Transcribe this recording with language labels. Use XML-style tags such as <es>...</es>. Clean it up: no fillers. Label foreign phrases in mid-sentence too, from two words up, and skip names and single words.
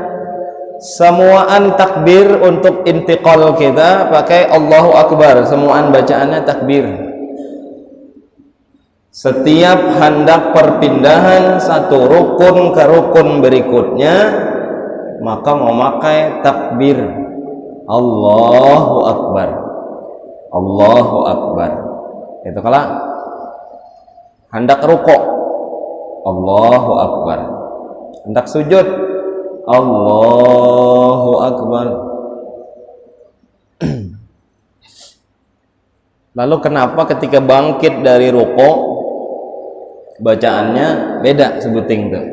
<id>Semuaan takbir untuk intiqal kita pakai</id> <ar>الله أكبر,</ar> <id>semuaan bacaannya takbir. Setiap hendak perpindahan satu rukun ke rukun berikutnya, maka memakai takbir</id> <ar>الله أكبر الله أكبر.</ar> <id>Itu kalau hendak rukuk</id> <ar>الله أكبر,</ar> <id>hendak sujud</id> <ar>الله أكبر.</ar> <id>Lalu kenapa ketika bangkit dari rukuk bacaannya beda sebuting tuh?</id>